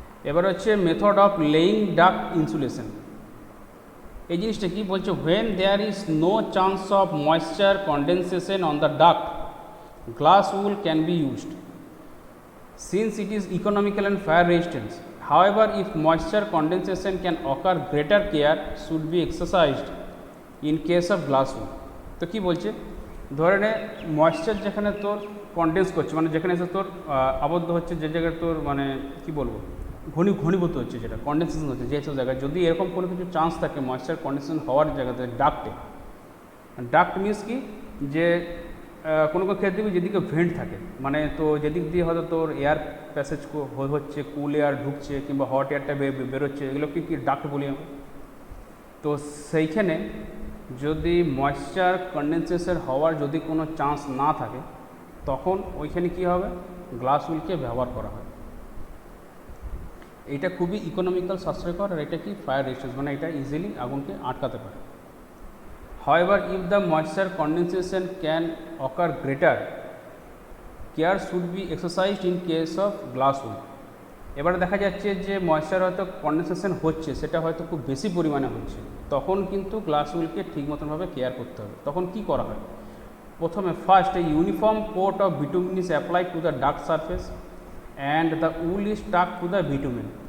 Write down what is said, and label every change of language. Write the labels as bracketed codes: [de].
[bn] এবার হচ্ছে [en] Method of laying duct insulation. [bn] এই জিনিসটা কি বলছে, [en] When there is no chance of moisture condensation on the duct, glass wool can be used since it is economical and fire resistance. However, if moisture condensation can occur, greater care should be exercised in case of glass wool. [bn] তো কী বলছে, ধরে নে moisture যেখানে তোর condense করছে, মানে যেখানে এসে তোর আবদ্ধ হচ্ছে, যে জায়গায় তোর মানে কী বলবো ঘনীভূত হচ্ছে, যেটা কন্ডেনসেশন হচ্ছে, যেসব জায়গায় যদি এরকম কোনো কিছু চান্স থাকে ময়েশ্চার কন্ডেনসেশন হওয়ার জায়গাতে ডাক্টে, ডাক্ট মিনস কি, যে কোনো কোনো ক্ষেত্রে যেদিকে ভেন্ট থাকে, মানে তো যেদিক দিয়ে হয়তো তোর এয়ার প্যাসেজ হচ্ছে, কুল এয়ার ঢুকছে কিংবা হট এয়ারটা বেরোচ্ছে, এগুলোকে কি ডাক্ট বলি আমরা। তো সেইখানে যদি ময়েশ্চার কন্ডেনসেশন হওয়ার যদি কোনো চান্স না থাকে, তখন ওইখানে কি হবে, গ্লাস উলকে ব্যবহার করা হয়। এটা খুবই ইকোনমিক্যাল, সাশ্রয়কর, আর এটা কি ফায়ার রেজিস্ট্যান্স, মানে এটা ইজিলি আগুনকে আটকাতে পারে। [en] However, if the moisture condensation can occur, greater care should be exercised in case of glass wool. [bn] এবারে দেখা যাচ্ছে যে ময়েশ্চার হয়তো কন্ডেনসেশন হচ্ছে, সেটা হয়তো খুব বেশি পরিমাণে হচ্ছে, তখন কিন্তু গ্লাস উলকে ঠিক মতনভাবে কেয়ার করতে হবে। তখন কি করা হয়, প্রথমে [en] First a uniform coat of bitumen is applied to the duct surface and the wool is stuck to the bitumen.